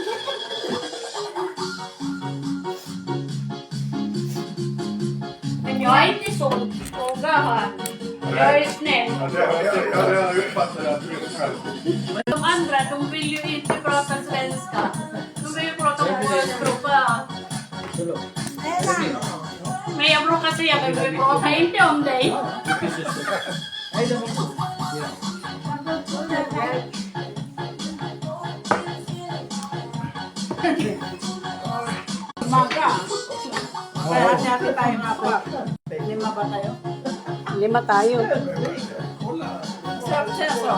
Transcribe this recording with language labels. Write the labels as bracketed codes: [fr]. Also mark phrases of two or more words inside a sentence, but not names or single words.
[sv] Men jag är inte så. Fråga han. Jag är snäll. Ja, jag har redan uppfattat att du är själv. De andra, de vill ju inte prata svenska. De vill ju prata språk bara. [tl] Ayan na. [sv] Men jag brukar säga att vi pratar inte om dig. [tl] Maga. Kaya hati-hati tayo mga pa. 5 ba tayo? 5 tayo. Sarap siya so.